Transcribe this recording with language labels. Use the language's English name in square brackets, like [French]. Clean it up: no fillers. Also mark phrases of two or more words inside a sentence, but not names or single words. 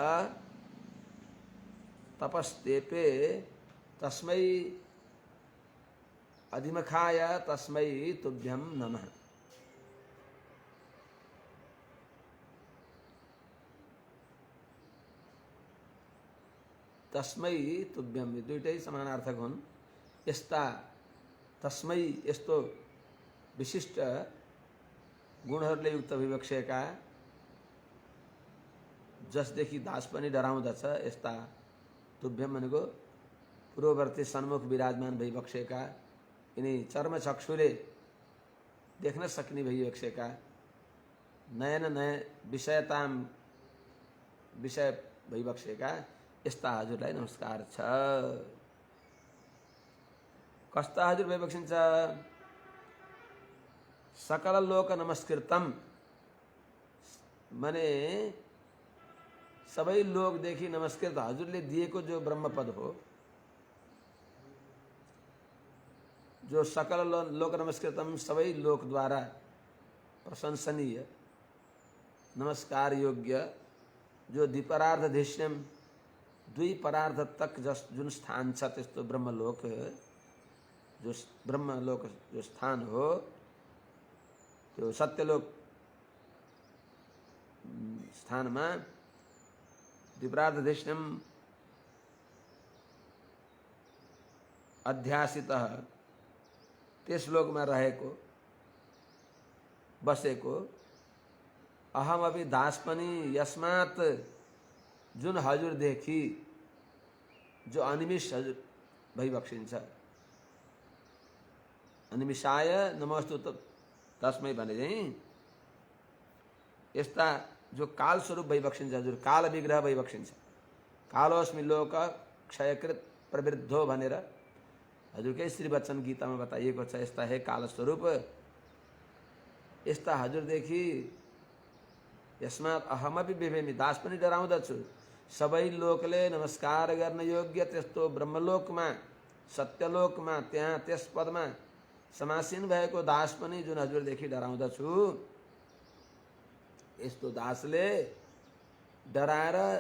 [Sanskrit] तपस्तेपे तस्मै अधिमखाय तस्मै तुभ्यं नमः। तस्मै तुभ्यम [Nepali] दुईटै समानार्थक हुन्। यस्ता तस्मै यस्तो विशिष्ट गुणहरूले युक्त विवक्षेका जसदेखि दास पनि डराउँदछ, यस्ता तुभ्यम भनेको पूर्ववर्ती सन्मुख विराजमान भइबक्सेका, यिनी चर्मचक्षुले देख्न सक्ने भइबक्सेका, नयन नय विषयताम विषय भइबक्सेका यस्ता हजुरलाई नमस्कार छ। कस्ता हजुर भइबक्सिन्छ? [Sanskrit] सकल लोक नमस्कृतम [Nepali] माने सबै लोकदेखि नमस्कृत हजुरले दिएको जो ब्रह्मपद हो, जो [Sanskrit] सकल लोक नमस्कृतम [Nepali] सबै लोकद्वारा प्रशंसनीय नमस्कार योग्य, जो द्विपरार्धधिष्ण्यम दुई परार्ध तक जुन स्थान छ त्यस्तो ब्रह्मलोक, जो ब्रह्मलोक जो स्थान हो त्यो सत्यलोक स्थानमा [Sanskrit] द्विपरार्धधिष्ण्यम अध्यासितः [Nepali] त्यस लोकमा रहेको बसेको [Sanskrit] अहम अपि [Nepali] दास पनि यस्मात् जुन हजुरदेखि जो अनिमिष हजुर भइबक्सिन्छ। [Sanskrit] अनिमिषाय नमोस्तु तस्मै [Nepali] भने चाहिँ यस्ता जो काल स्वरूप भइबक्सिन्छ हजुर, काल विग्रह भइबक्सिन्छ। [Sanskrit] कालोस्मि लोक क्षयकृत प्रवृद्धो [Nepali] भनेर हजुरकै श्रीवचन गीतामा बताइएको छ। यस्ता हे काल स्वरूप, यस्ता हजुरदेखि [Sanskrit] यस्मात् अहमपि बिभेमि [Nepali] दास पनि डराउँदछु। सबै लोकले नमस्कार गर्न योग्य त्यस्तो ब्रह्मलोकमा सत्यलोकमा त्यहाँ त्यस पदमा समासीन भएको दास पनि जुन हजुरदेखि डराउँदछु, यस्तो दासले डराएर